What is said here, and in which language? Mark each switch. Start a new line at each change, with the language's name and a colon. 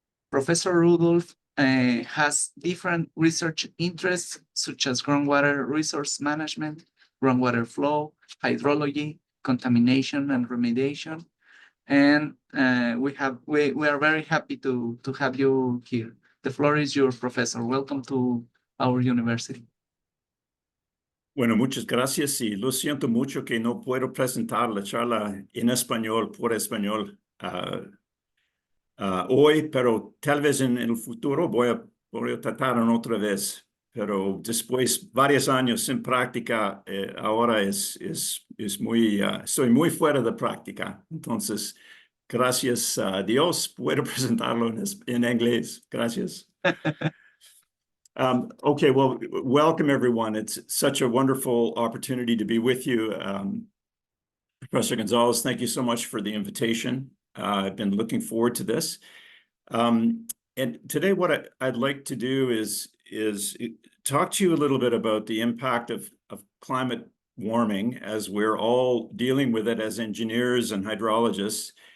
English: Professor Rudolph has different research interests, such as groundwater resource management, groundwater flow, hydrology, contamination, and remediation. And we are very happy to have you here. The floor is yours, Professor. Welcome to our university.
Spanish: Bueno, muchas gracias y lo siento mucho que no puedo presentar la charla en español por español hoy, pero tal vez en el futuro voy a tratar en otra vez. Pero después varios años sin práctica, ahora estoy muy fuera de práctica. Entonces, gracias a Dios, puedo presentarlo en inglés. Gracias.
English: Okay, well, welcome everyone. It's such a wonderful opportunity to be with you. Professor Gonzalez, thank you so much for the invitation. I've been looking forward to this. And today what I'd like to do is talk to you a little bit about the impact of climate warming as we're all dealing with it as engineers and hydrologists.